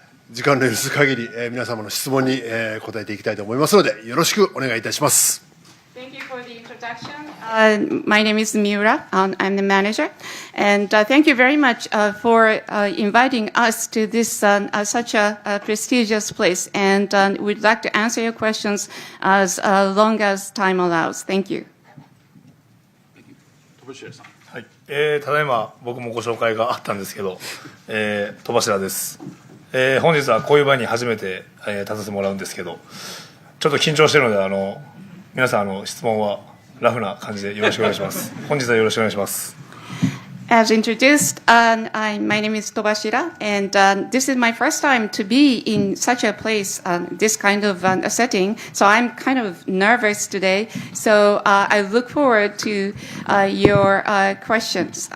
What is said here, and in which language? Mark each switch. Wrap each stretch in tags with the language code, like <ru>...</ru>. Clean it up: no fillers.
<ja>時間の許す限り、皆様の質問に、答えていきたいと思いますのでよろしくお願いいたします。</ja> <en>Thank you for the introduction. My name is Miura. I'm the manager. And thank you very much for inviting us to this such a prestigious place. And we'd like to answer your questions as long as time allows. Thank you.</en> <ja>はい、ただいま僕もご紹介があったんですけど、戸柱です。本日はこういう場に初めて、立たせてもらうんですけど、ちょっと緊張しているので皆さん質問はラフな感じでよろしくお願いします。本日はよろしくお願いします。</ja> <en>As introduced, my name is Tobashira, and this is my first time to be in such a place, this kind of a setting. So I'm kind of nervous today. So I look forward to your questions.</en>